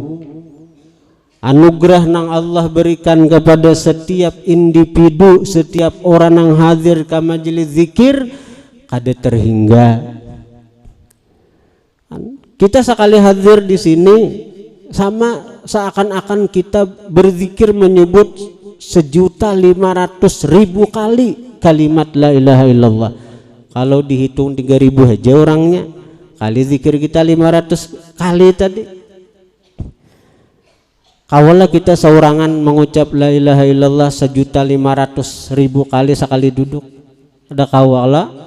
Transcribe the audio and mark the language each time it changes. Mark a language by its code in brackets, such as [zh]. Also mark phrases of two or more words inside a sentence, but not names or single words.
[id] Anugerah yang Allah berikan kepada setiap individu, setiap orang yang hadir ke majelis zikir kada terhingga. Kita sekali hadir di sini sama seakan-akan kita berzikir menyebut 1.500.000 kali kalimat [ar] la ilaha illallah. [id] Kalau dihitung 3.000 aja orangnya, kali zikir kita 500 kali tadi. [bjn] Kawalah kita seorangan mengucap [ar] la ilaha illallah [bjn] 1.500.000 kali sekali duduk. Ada kawalah?